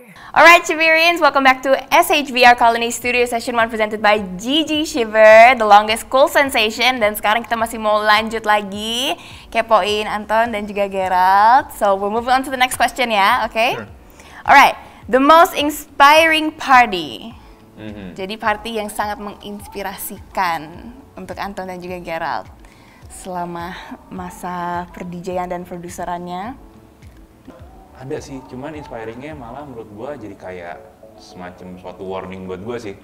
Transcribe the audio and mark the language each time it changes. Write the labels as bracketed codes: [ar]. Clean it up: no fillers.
[en] Alright, Shiverians, welcome back to SHVR Colony Studio Session 1 presented by Gigi Shiver, the longest cool sensation. [id] Dan sekarang kita masih mau lanjut lagi, kepoin Anton dan juga Gerald. [en] So, we'll move on to the next question ya, oke? Okay? Sure. Alright, the most inspiring party. [id] Jadi party yang sangat menginspirasikan untuk Anton dan juga Gerald selama masa per-DJ-an dan produserannya. Ada sih, cuman inspiringnya malah menurut gue jadi kayak semacam suatu warning buat gue sih.